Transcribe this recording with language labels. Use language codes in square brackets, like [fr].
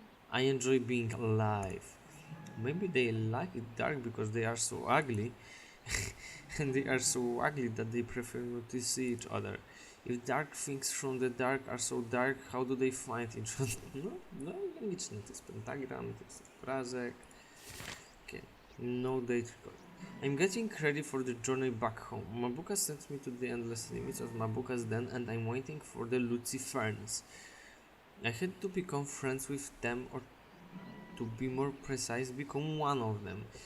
[en] I enjoy being alive. Maybe they like it dark because they are so ugly. And they are so ugly that they prefer not to see each other. If dark things from the dark are so dark, how do they find each other? [pl] No, logicznie, to jest pentagram, to jest obrazek. [en] Okay, no date record. I'm getting ready for the journey back home. Mabuka sent me to the endless limits of Mabuka's den and I'm waiting for the Luciferns. I had to become friends with them, or to be more precise, become one of them.